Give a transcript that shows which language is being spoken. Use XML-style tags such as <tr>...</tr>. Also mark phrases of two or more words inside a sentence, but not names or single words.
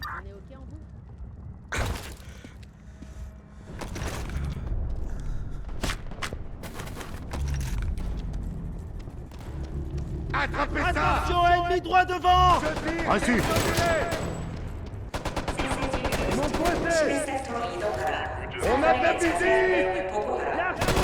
<fr>Attrapez ça! Attention, ennemi droit devant! Reçu! Mon côté!</fr> <ko>섹터로 이동하라.</ko> <fr>On a bien visé!</fr> <ko>내용을 보고하라.</ko>